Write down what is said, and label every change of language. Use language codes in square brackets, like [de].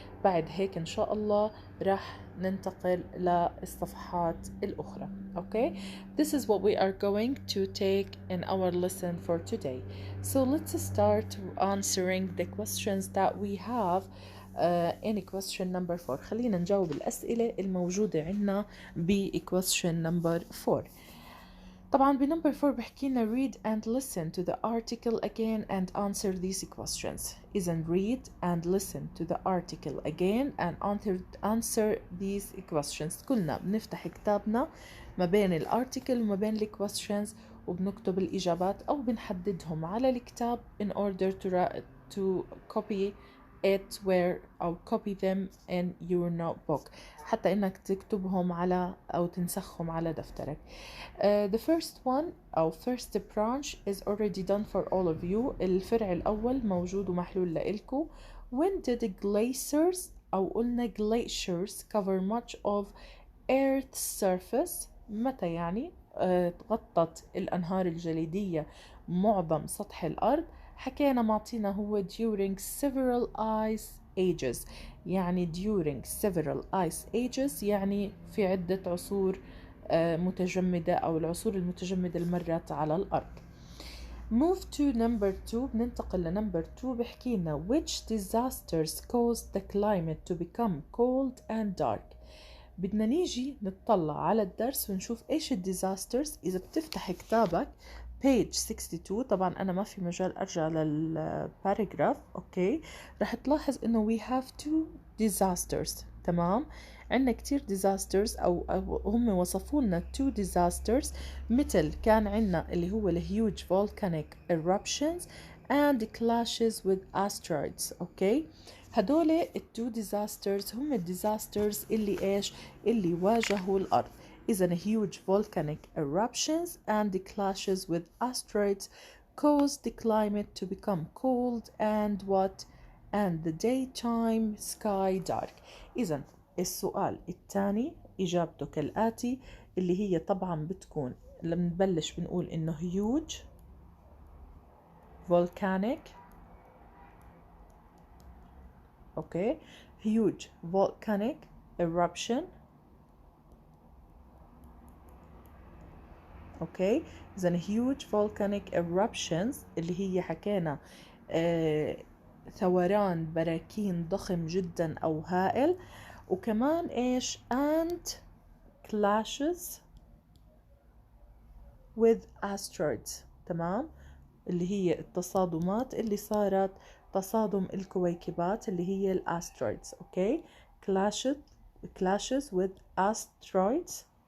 [ar] بعد هيك إن شاء الله رح ننتقل للصفحات الأخرى. [en] Okay, this is what we are going to take in our lesson for today. So let's start answering the questions that we have in question number 4. [ar] خلينا نجاوب الأسئلة الموجودة عنا [en] question number 4. [ar] طبعا بنمبر 4 بحكي لنا [en] read and listen to the article again and answer these questions. إذن read and listen to the article again and answer these questions. [ar] كلنا بنفتح كتابنا ما بين الارتيكل وما بين questions وبنكتب الإجابات أو بنحددهم على الكتاب [en] in order to copy it where [ar] أو [en] copy them in your notebook [ar] حتى إنك تكتبهم على أو تنسخهم على دفترك. [en] The first one أو first branch is already done for all of you. [ar] الفرع الأول موجود ومحلول لإلكو. [en] When did glaciers [ar] أو قلنا [en] glaciers cover much of Earth's surface؟ [ar] متى يعني غطت الأنهار الجليدية معظم سطح الأرض؟ حكينا معطينا هو [en] during several ice ages. [ar] يعني [en] during several ice ages [ar] يعني في عدة عصور متجمدة أو العصور المتجمدة اللي مرت على الأرض. [en] Move to number 2. [ar] بننتقل لنمبر 2 بحكينا [en] which disasters caused the climate to become cold and dark. [ar] بدنا نيجي نطلع على الدرس ونشوف ايش الديزاسترز. إذا بتفتح كتابك page 62 طبعا أنا ما في مجال أرجع للباراجراف. أوكي رح تلاحظ إنه [en] we have two disasters. [ar] تمام، عندنا كتير disasters أو هم وصفوا لنا [en] two disasters، [ar] مثل كان عندنا اللي هو [en] huge volcanic eruptions and clashes with asteroids. [ar] أوكي هدول التو disasters هم الديزاسترز اللي ايش اللي واجهوا الأرض. [en] إذن huge volcanic eruptions and the clashes with asteroids caused the climate to become cold and what? And the daytime sky dark. [ar] إذن السؤال الثاني إجابته كالآتي، اللي هي طبعا بتكون لما نبلش بنقول إنه [en] huge volcanic. Okay, huge volcanic eruption. [ar] أوكي، إذن [en] huge volcanic eruptions [ar] اللي هي حكينا ثوران براكين ضخم جدا أو هائل. وكمان إيش [en] and clashes with asteroids. [ar] تمام، اللي هي التصادمات اللي صارت، تصادم الكويكبات اللي هي الأسترويدز. [en] Okay, clashes with asteroids.